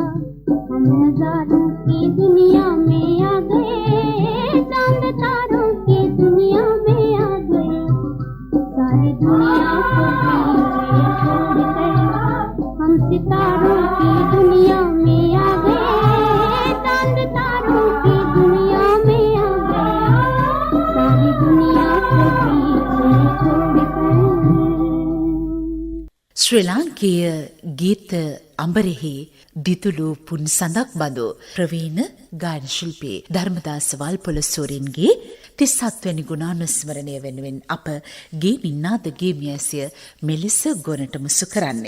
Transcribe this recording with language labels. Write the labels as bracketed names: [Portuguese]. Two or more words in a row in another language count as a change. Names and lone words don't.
[Hindi] हम नजारों की दुनिया में आ गए, चांद तारों की दुनिया में आ गए, सारी दुनिया को छोड़कर हम सितारों की दुनिया में आ गए, चांद तारों की दुनिया में आ गए, सारी दुनिया को छोड़कर। [Sinhala] ශ්‍රී ලාංකීය ගීත අඹරෙහි දිතුළු පුන් සඳක් බඳු ප්‍රවීණ ගායන ශිල්පී ධර්මදාස වල්පොල සූරින්ගේ 37 වැනි ගුණානුස්මරණය වෙනුවෙන් අප ගේ නින්නාද ගීමි ඇසිය මෙලෙස ගොනට මුසු කරන්නේ.